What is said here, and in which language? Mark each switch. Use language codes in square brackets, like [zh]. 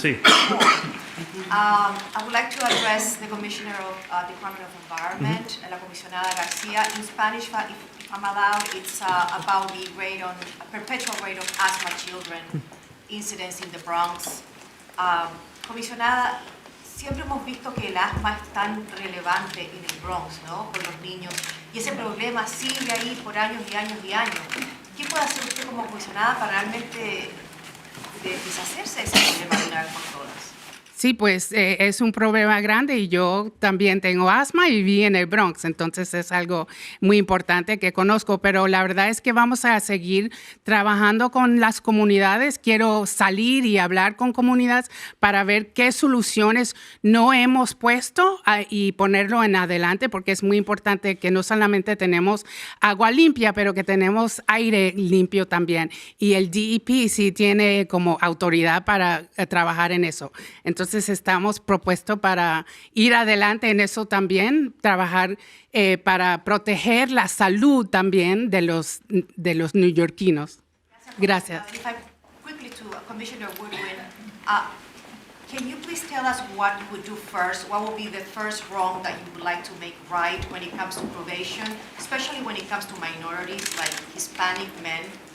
[es] Sí. [en] I would like to address the Commissioner of Department of Environment, La Comisionada Garcia. In Spanish, if I'm allowed, it's about the perpetual rate of asthma children incidents in the Bronx. [es] Comisionada, siempre hemos visto que el asma es tan relevante en el Bronx, ¿no? Con los niños. Y ese problema sigue ahí por años y años y años. ¿Qué puede hacer usted como comisionada para realmente deshacerse de ese problema de una vez por todas? Sí, pues es un problema grande y yo también tengo asma y viví en el Bronx, entonces es algo muy importante que conozco, pero la verdad es que vamos a seguir trabajando con las comunidades. Quiero salir y hablar con comunidades para ver qué soluciones no hemos puesto y ponerlo en adelante, porque es muy importante que no solamente tenemos agua limpia, pero que tenemos aire limpio también. Y el DEP sí tiene como autoridad para trabajar en eso. Entonces estamos propuestos para ir adelante en eso también, trabajar para proteger la salud también de los neoyorquinos. Gracias. [en] If I quickly to Commissioner Woodwin, can you please tell us what you would do first? What will be the first wrong that you would like to make right when it comes to probation, especially when it comes to minorities like Hispanic men?